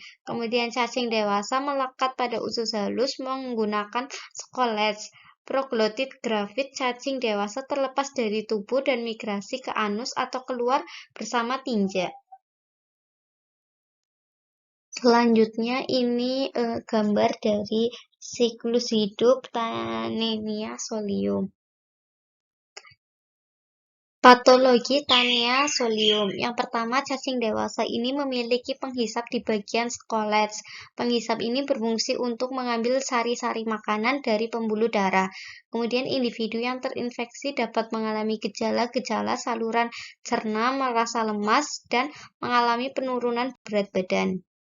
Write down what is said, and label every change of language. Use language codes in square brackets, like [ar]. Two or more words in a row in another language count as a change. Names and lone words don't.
[id] Kemudian cacing dewasa melekat pada usus halus menggunakan skolets. Proglotit gravid cacing dewasa terlepas dari tubuh dan migrasi ke anus atau keluar bersama tinja. Selanjutnya ini gambar dari siklus hidup Tanea solium. Patologi Tanea solium. Yang pertama, cacing dewasa ini memiliki penghisap di bagian skolets. Penghisap ini berfungsi untuk mengambil sari-sari makanan dari pembuluh darah. Kemudian individu yang terinfeksi dapat mengalami gejala-gejala saluran cerna, merasa lemas, dan mengalami penurunan berat badan.